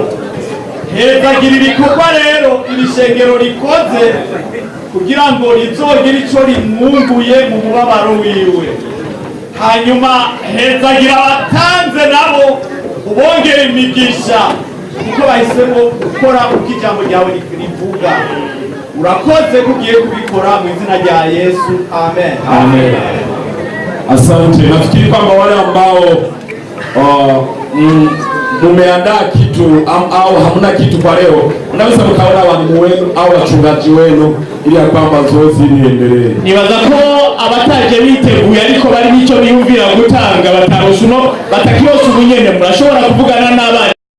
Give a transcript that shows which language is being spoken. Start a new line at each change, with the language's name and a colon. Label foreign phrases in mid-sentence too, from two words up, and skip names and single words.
Rundi: Hezagira ibikorwa rero iri shengero rikoze kugira ngo rizogire ico rimwunguye mu mubabaro wiwe. Hanyuma hezagira abatanze nabo ubongera imigisha kuko bahisemo gukora uko ijambo ryawe rivuga. Urakoze kugiye kubikora mu izina rya Yesu, amen.
Swahili: Amen. Asante. Nafikiri kwamba wale ambao mumeandaa kitu au hamuna kitu kwa leo, unaweza mkaona walimu wenu au wachungaji wenu ili ya kwamba zoezi liendelee.
Rundi: Nibaza ko abataje biteguye ariko bari n'icyo biyumvira gutanga batarosha uno batakirose ubunyene, murashobora kuvugana n'abandi